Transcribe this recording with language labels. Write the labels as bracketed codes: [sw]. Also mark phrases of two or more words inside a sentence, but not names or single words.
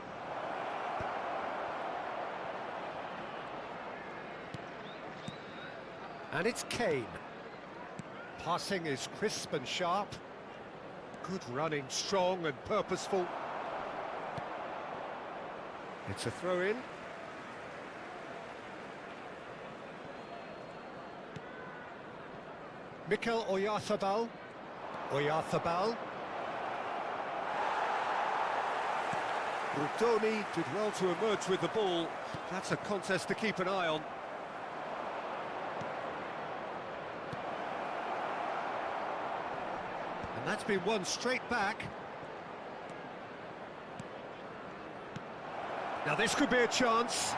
[en] And it's Kane. Passing is crisp and sharp. Good running, strong and purposeful. It's a throw-in. Mikel Oyarzabal. Oyarzabal. Rudoni did well to emerge with the ball. That's a contest to keep an eye on. And that's been won straight back. Now this could be a chance.